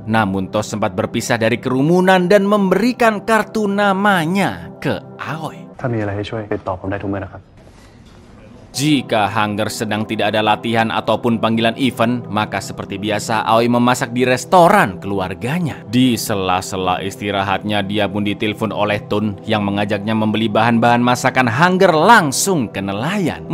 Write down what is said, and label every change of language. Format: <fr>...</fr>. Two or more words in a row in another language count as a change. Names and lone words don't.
<id>Namun Tos sempat berpisah dari kerumunan dan memberikan kartu namanya ke Aoi.</id> <th>ถ้ามีอะไรให้ช่วยติดต่อผมได้ทุกเมื่อนะครับ</th> <id>Jika Hunger sedang tidak ada latihan ataupun panggilan event, maka seperti biasa Aoi memasak di restoran keluarganya. Di sela-sela istirahatnya, dia pun ditelepon oleh Ton yang mengajaknya membeli bahan-bahan masakan Hunger langsung ke nelayan.</id>